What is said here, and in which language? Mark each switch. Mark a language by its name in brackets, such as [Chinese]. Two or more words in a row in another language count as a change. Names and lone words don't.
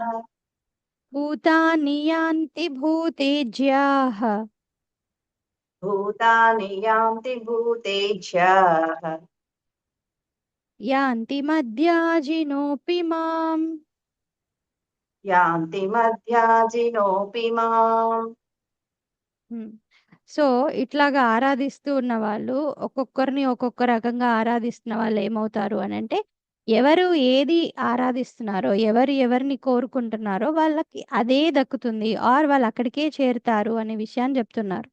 [Sanskrit] भूतानि यान्ति भूतेज्याः भूतानि यान्ति भूतेज्याः यान्ति मद्याजिनोऽपि माम् यान्ति मध्याजिनोऽपि माम् [Telugu] సో ఇట్లాగా ఆరాధిస్తూ ఉన్న వాళ్ళు ఒక్కొక్కరిని ఒక్కొక్క రకంగా ఆరాధిస్తున్న వాళ్ళు ఏమవుతారు అని అంటే ఎవరు ఏది ఆరాధిస్తున్నారో ఎవరు ఎవరిని కోరుకుంటున్నారో వాళ్ళకి అదే దక్కుతుంది ఆర్ వాళ్ళు అక్కడికే చేరుతారు అనే విషయాన్ని చెప్తున్నారు.